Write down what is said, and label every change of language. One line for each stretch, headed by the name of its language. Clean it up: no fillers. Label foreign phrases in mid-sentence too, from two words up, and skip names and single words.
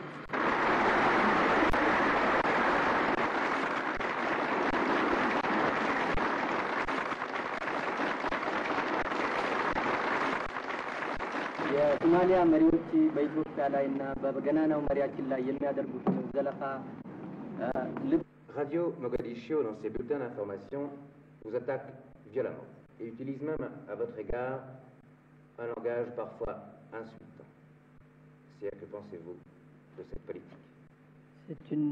Amharic: የሶማሊያ መሪዎች በኢትዮጵያ ላይና በገናናው መሪያችን ላይ የሚያደርጉትን ዘለፋ
French: Radio Mogadiscio, dans ses bulletins d'information, vous attaque violemment et utilise même à votre égard un langage parfois insultant. Que pensez-vous de cette politique? C'est une...